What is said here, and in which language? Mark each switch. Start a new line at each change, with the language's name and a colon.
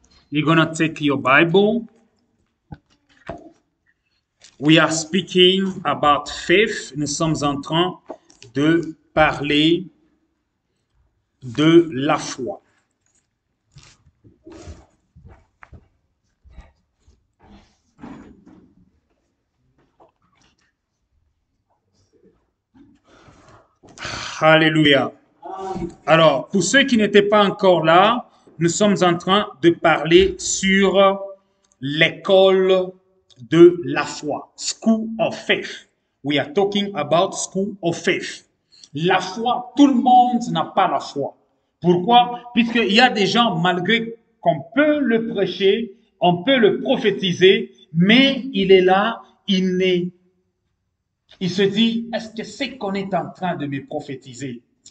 English: You're going to take your Bible. We are speaking about faith.
French: Nous sommes en train de parler de la foi. Alléluia. Alors, pour ceux qui n'étaient pas encore là, nous sommes en train de parler sur l'école de la foi.
English: School of Faith. We are talking about School of Faith.
French: La foi, tout le monde n'a pas la foi. Pourquoi? Puisqu'il y a des gens, malgré qu'on peut le prêcher, on peut le prophétiser, mais il est là, il se dit, est-ce que c'est qu'on est en train de me prophétiser?